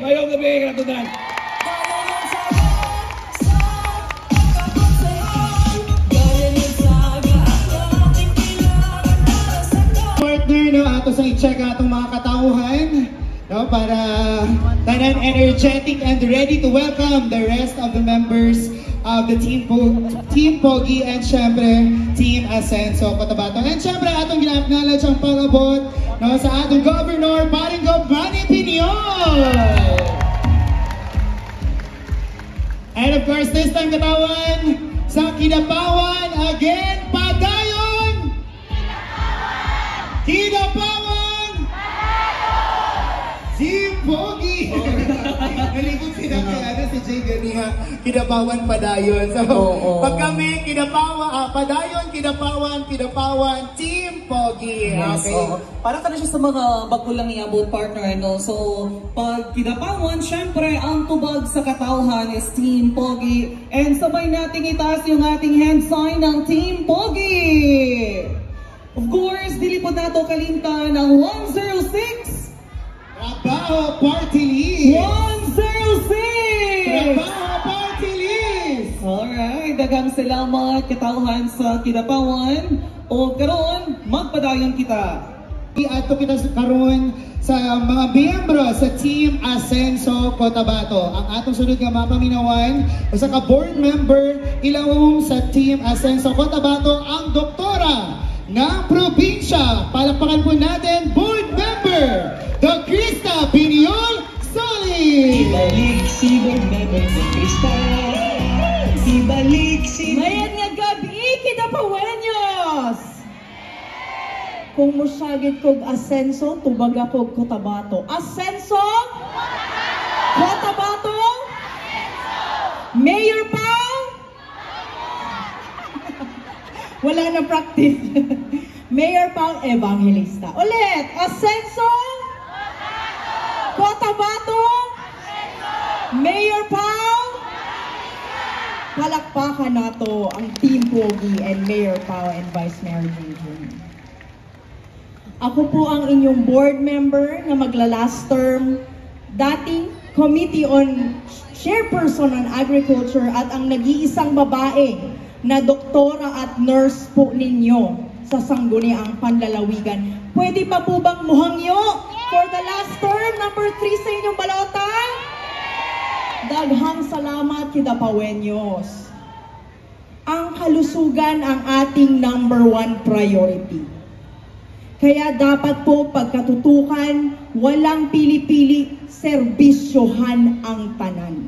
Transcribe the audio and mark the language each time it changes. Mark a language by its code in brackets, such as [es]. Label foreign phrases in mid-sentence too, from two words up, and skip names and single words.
[ceb] Ngayong gabi, katunan. Partner, no, ato sa i-check atong mga katauhan, no, para tanan [en] energetic and ready to welcome the rest of the members of the Team Pogi and syempre Team Ascenso Cotabato. [ceb] And syempre atong gina-acknowledge ang pag-abot, no, sa atong Governor Paring Gov Manny Piñol. [en] And of course this time [ceb] katawan sa Kidapawan again, padayon! Kidapawan! Team Pogi! Nalibot sila kaya si Jay Ganiha, Kidapawan, padayon. So, pag kami, padayon, Kidapawan, Team Pogi. Yes, Okay. Para ka na siya sa mga bagulang iabot partner, no? So, pag Kidapawan, syempre, ang tubag sa katauhan is Team Pogi. [tl] And sabay nating itaas yung ating [en] hand sign [tl] ng Team Pogi. [en] Of course, [ceb] dilipod nato kalimtan ng 106. Trabaho Party List! 106! Trabaho Party List! Alright, dagang sila mga katauhan sa Kidapawan. O karon, magpadayon kita. Ato kita karon sa mga miyembro sa Team Ascenso Cotabato. Ang atong sunod nga mga paminawan, sa ka-board member ilawom sa Team Ascenso Cotabato, ang [tl] doktora ng probinsya. Palakpakan po natin, [en] board member, the Krista Piñol Solid! [ceb] Ibalik si board member sa Krista. Ibalik si... Mayad nga gabi, Kidapawenyos! Kung musyagit kog Ascenso, tubaga kog Cotabato. Ascenso? Cotabato? Mayor pa? Wala na practice. Mayor Pang Evangelista. Ulit, Ascenso? Cotabato? Mayor Pao? Palakpakan nato ang Team Pogi and Mayor Pao and Vice Mayor Junjun. [tl] Ako po ang inyong board member na magla-last term, dating [en] Committee on Chairperson on Agriculture [tl] at ang nag-iisang babae na doktora at nurse po ninyo sa Sangguniang Panlalawigan. [ceb] Pwede pa po bang muhangyo [en] for the last term, [ceb] number 3 sa inyong balota? Daghang salamat, Kidapawenyos. [tl] Ang kalusugan ang ating number 1 priority. Kaya dapat po pagkatutukan, walang pili-pili, serbisyohan ang tanan.